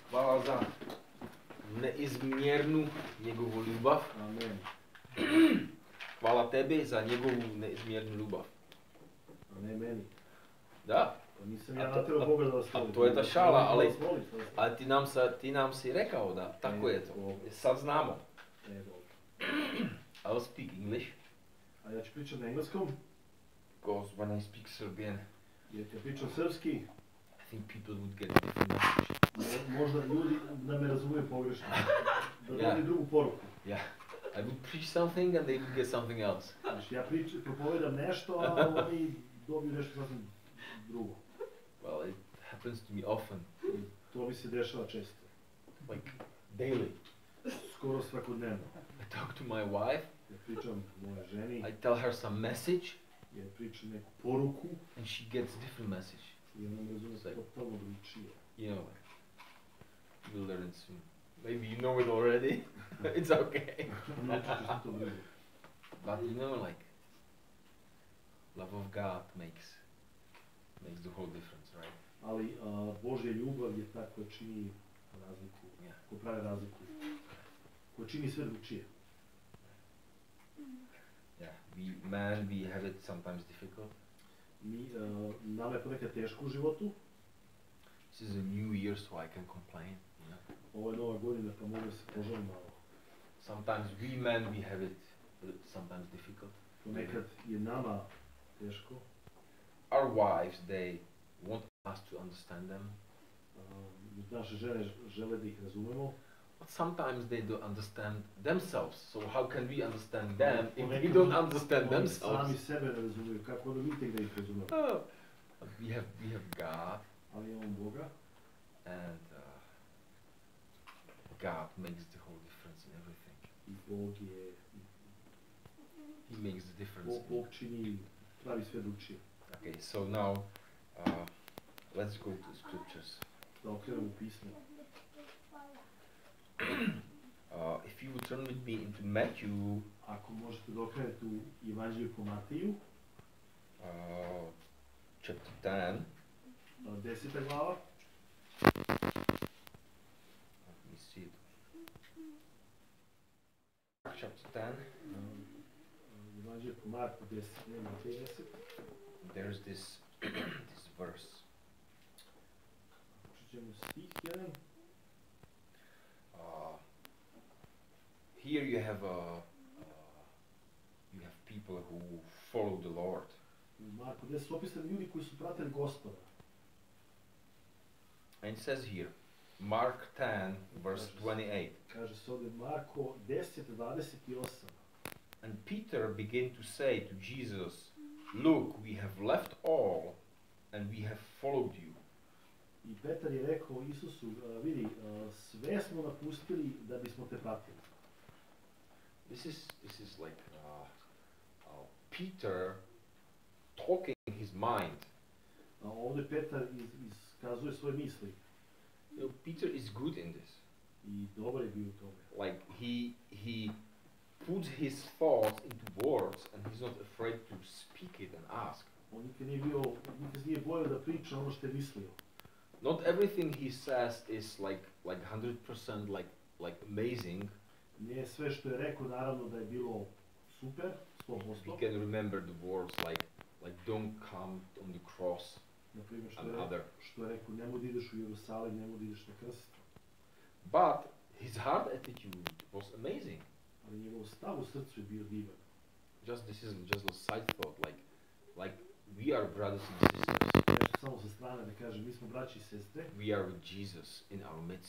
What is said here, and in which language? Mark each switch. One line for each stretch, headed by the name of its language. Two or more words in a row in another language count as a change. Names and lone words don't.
Serbian: chvála za neizmjernu njegovu ljubav. Amen. Hvala tebi za njegovu neizmjernu ljubav. A ne meni. Da. Pa nisam ja natjerao Boga da vas volim. A to je ta šala, ali Ali ti nam si rekao da tako je to. Sad znamo.
English: I'll speak English.
Serbian: A ja ću pričat na engleskom.
English: Because when I speak Serbian,
Serbian: Jer kad pričam srpski,
English: I think people would get a different message.
Serbian: možda ljudi da me razumiju pogrešno. Da
English: Yeah.
Serbian: dobiju drugu poruku.
English: Yeah. I would preach something and they would get something else.
Serbian: Znači, ja propovedam nešto, a oni dobiju nešto sasvim drugo.
English: Well, it happens to me often.
Serbian: I to mi se dešava često.
English: Like, daily.
Serbian: Skoro svakodnevno.
English: I talk to my wife,
Serbian: Ja pričam moje ženi,
English: I tell her some message,
Serbian: ja pričam neku poruku
English: and she gets different message.
Serbian: i ona me razume totalno drugačije.
English: You know, you'll learn soon. Maybe you know it already. It's okay.
Serbian: Naučit ćeš se to brzo.
English: But you know, like, love of God makes the whole difference, right?
Serbian: Ali Božja ljubav je ta koja čini razliku,
English: Yeah.
Serbian: koja pravi razliku, koja čini sve drugčije.
English: Yeah. We have it sometimes difficult.
Serbian: Nama je ponekad teško u životu.
English: This is a new year, so I can complain. You know?
Serbian: Ovo je nova godina pa mogu se požalim malo.
English: Sometimes we men we have it sometimes difficult.
Serbian: Ponekad je nama teško.
English: Our wives, they want us to understand them.
Serbian: Naše žene žele da ih razumemo.
English: But sometimes they don't understand themselves. So how can we understand them if we don't understand
Serbian: Oni
English: themselves?
Serbian: sami sebe ne razumiju, kako onda mi tek da ih razumemo.
English: Oh. But we have God,
Serbian: Ali imamo Boga
English: and God makes the whole difference in everything.
Serbian: i Bog je,
English: He makes the difference.
Serbian: Bog čini, pravi sve drugčije.
English: Okay, so now let's go to scriptures.
Serbian: Da okrenemo pismo.
English: If you would turn with me into Matthew,
Serbian: Ako možete da okrenete u Evanđelju po Matiju,
English: chapter 10.
Serbian: 10. glava,
English: Let me see it. Chapter 10.
Serbian: Evanđelje po Marku 10, nema 30.
English: There's this this verse.
Serbian: Pročićemo stih 1.
English: Here you have people who follow the Lord.
Serbian: U Marku 10 su opisani ljudi koji su pratili Gospoda.
English: And it says here, Mark 10, verse 28.
Serbian: Kaže se ovdje Marko 10, 28.
English: And Peter began to say to Jesus, "Look, we have left all, and we have followed you."
Serbian: I Petar je rekao Isusu, vidi, sve smo napustili da bismo te pratili.
English: This is like Peter talking his mind.
Serbian: Ovdje Petar iskazuje svoje misli.
English: You know, Peter is good in this.
Serbian: I dobar je bio u tome.
English: Like he puts his thoughts into words, and he's not afraid to speak it and ask.
Serbian: On nikad nije bojao da priča ono što je mislio.
English: Not everything he says is like 100% like amazing.
Serbian: Nije sve što je rekao naravno da je bilo super, 100%.
English: We can remember the words like don't come on the cross.
Serbian: Na primjer što je rekao, nemoj da ideš u Jerusalim, nemoj da ideš na krst.
English: But his heart attitude was amazing.
Serbian: Ali njegov stav u srcu je bio divan.
English: This is just a side thought, like we are brothers and sisters.
Serbian: Nešto samo sa strane da kažem, mi smo braći i sestre.
English: We are with Jesus in our midst.